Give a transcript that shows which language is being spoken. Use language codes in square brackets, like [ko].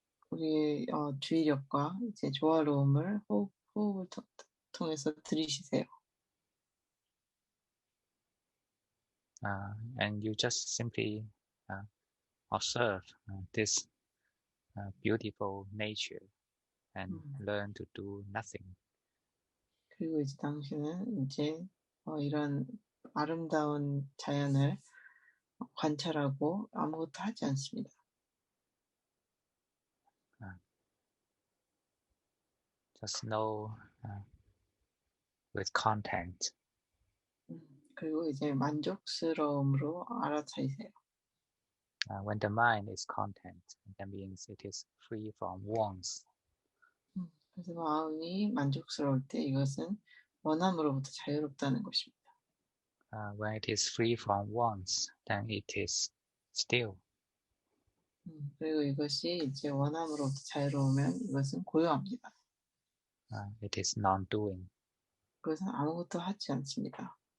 [ko] 우리의 주의력과 이제 조화로움을 호흡을 통해서 들이쉬세요. [en] And you just simply observe this beautiful nature and learn to do nothing. [ko] 그리고 이제 당신은 이제 이런 아름다운 자연을 관찰하고 아무것도 하지 않습니다. [en] Just know with content. [ko] 그리고 이제 만족스러움으로 알아차리세요. [en] When the mind is content, that means it is free from wants. [ko] 그래서 마음이 만족스러울 때 이것은 원함으로부터 자유롭다는 것입니다. [en] When it is free from wants, then it is still. [ko] 그리고 이것이 이제 원함으로부터 자유로우면 이것은 고요합니다. [en] It is non-doing. [ko] 그것은 아무것도 하지 않습니다.